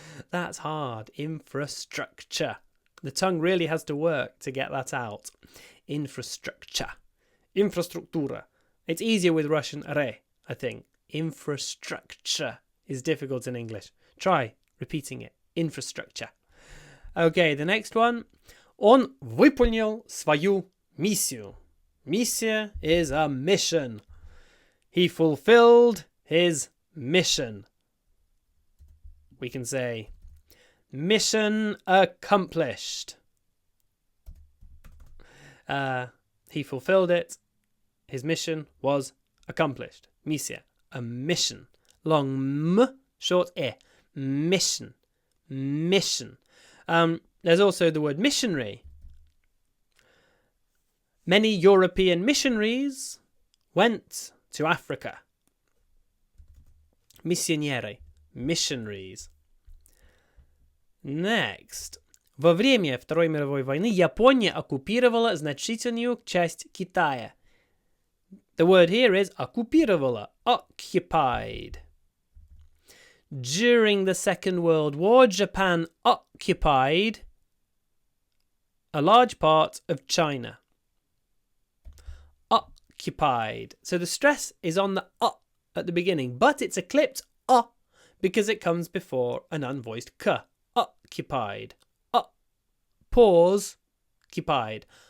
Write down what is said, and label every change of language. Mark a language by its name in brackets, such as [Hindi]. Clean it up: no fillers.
[English] That's hard. Infrastructure. The tongue really has to work to get that out. Infrastructure. Infrastruktura. It's easier with Russian re, I think. Infrastructure is difficult in English. Try repeating it. Infrastructure. Okay, the next one. [Russian] Он выполнил свою миссию. [English] Миссия is a mission. He fulfilled his mission. We can say, mission accomplished. He fulfilled it. His mission was accomplished. Misia, a mission. Long m, short e. Mission. Mission. There's also the word missionary. Many European missionaries went to Africa. Missionieri. Missionaries. Next. [Russian] Во время Второй мировой войны Япония оккупировала значительную часть Китая. [English] The word here is оккупировала, occupied. During the Second World War, Japan occupied a large part of China. Occupied. So the stress is on the at the beginning, but it's a clipped because it comes before an unvoiced k. Occupied. Pause. Occupied.